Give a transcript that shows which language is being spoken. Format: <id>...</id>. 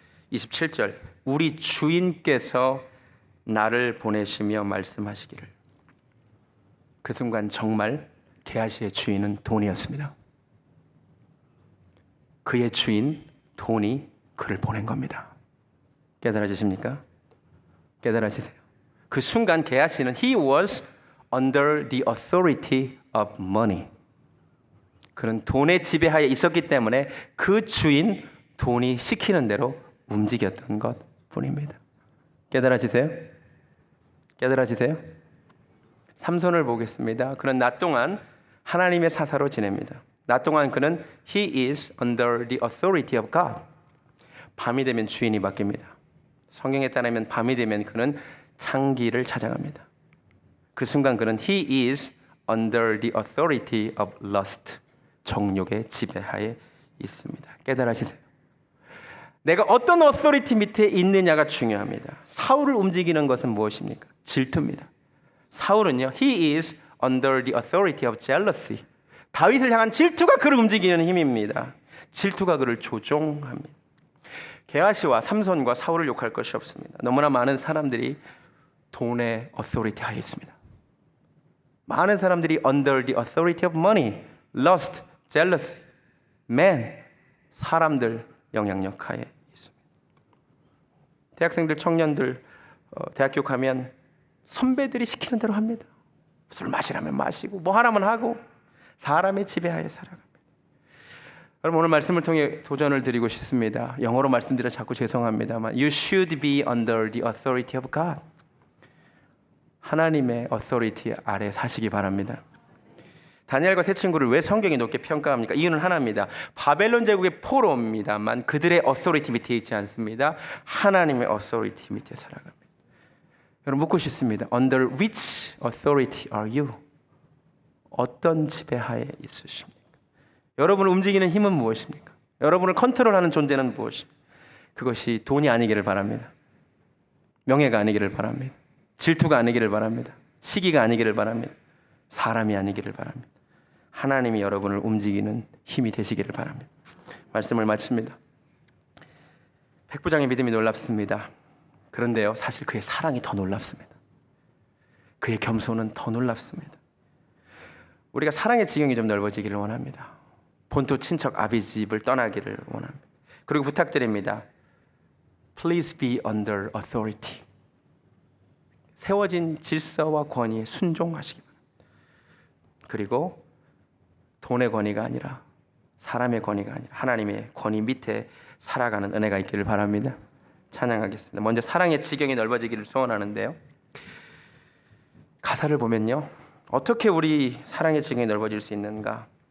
<ko>27절, 우리 주인께서 나를 보내시며 말씀하시기를. 그 순간 정말 게하시의 주인은 돈이었습니다. 그의 주인 돈이 그를 보낸 겁니다. 깨달아지십니까? 깨달아지세요? 그 순간 게하시는</ko> <en>he was under the authority of money.</en> <ko>그는 돈의 지배하에 있었기 때문에 그 주인 돈이 시키는 대로 움직였던 것 뿐입니다. 깨달아지세요? 깨달아지세요? 삼손을 보겠습니다. 그는 낮 동안 하나님의 사사로 지냅니다. 낮 동안 그는</ko> <en>he is under the authority of God.</en> <ko>밤이 되면 주인이 바뀝니다. 성경에 따르면 밤이 되면 그는 창기를 찾아갑니다. 그 순간 그는</ko> <en>he is under the authority of lust.</en> <ko>정욕의 지배하에 있습니다. 깨달아지세요? 내가 어떤 어서리티 밑에 있느냐가 중요합니다. 사울을 움직이는 것은 무엇입니까? 질투입니다. 사울은요,</ko> <en>he is under the authority of jealousy.</en> <ko>다윗을 향한 질투가 그를 움직이는 힘입니다. 질투가 그를 조종합니다. 게하시와 삼손과 사울을 욕할 것이 없습니다. 너무나 많은 사람들이 돈의 authority 하에 있습니다. 많은 사람들이</ko> <en>under the authority of money, lust, jealousy, man,</en> <ko>사람들 영향력 하에 있습니다. 대학생들, 청년들 대학 교육하면 선배들이 시키는 대로 합니다. 술 마시라면 마시고 뭐 하라면 하고 사람의 지배하에 살아갑니다. 여러분, 오늘 말씀을 통해 도전을 드리고 싶습니다. 영어로 말씀드려 자꾸 죄송합니다만</ko> <en>You should be under the authority of God.</en> <ko>하나님의 authority 아래 사시기 바랍니다. 다니엘과 세 친구를 왜 성경이 높게 평가합니까? 이유는 하나입니다. 바벨론 제국의 포로입니다만 그들의 authority 밑에 있지 않습니다. 하나님의 authority 밑에 살아갑니다. 여러분, 묻고 싶습니다.</ko> <en>Under which authority are you?</en> <ko>어떤 지배하에 있으십니까? 여러분을 움직이는 힘은 무엇입니까? 여러분을 컨트롤하는 존재는 무엇입니까? 그것이 돈이 아니기를 바랍니다. 명예가 아니기를 바랍니다. 질투가 아니기를 바랍니다. 시기가 아니기를 바랍니다. 사람이 아니기를 바랍니다. 하나님이 여러분을 움직이는 힘이 되시기를 바랍니다. 말씀을 마칩니다. 백부장의 믿음이 놀랍습니다. 그런데요, 사실 그의 사랑이 더 놀랍습니다. 그의 겸손은 더 놀랍습니다. 우리가 사랑의 지경이 좀 넓어지기를 원합니다. 본토 친척 아비 집을 떠나기를 원합니다. 그리고 부탁드립니다.</ko> <en>Please be under authority.</en> <ko>세워진 질서와 권위에 순종하시기 바랍니다. 그리고 돈의 권위가 아니라 사람의 권위가 아니라 하나님의 권위 밑에 살아가는 은혜가 있기를 바랍니다. 찬양하겠습니다. 먼저 사랑의 지경이 넓어지기를 소원하는데요. 가사를 보면요, 어떻게 우리 사랑의 지경이 넓어질 수 있는가?</ko>